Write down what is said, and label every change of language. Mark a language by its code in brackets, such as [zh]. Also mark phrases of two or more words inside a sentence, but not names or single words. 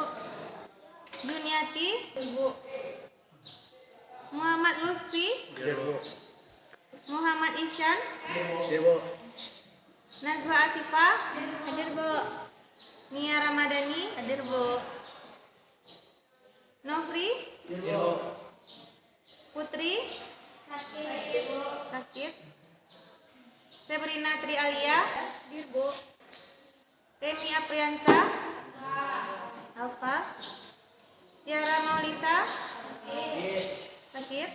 [id] Juniati, Dirbo. Muhammad Lutfi, Dirbo. Muhammad Isyan, Dirbo. Nazwa Asifah, Dirbo. Nia Ramadhani, Dirbo. Nofri, Dirbo. Putri, Sakit. Sebrina Tri Alia, Dirbo. Temi Apriansa, Alfa. Tiara Maulisa, Sakit.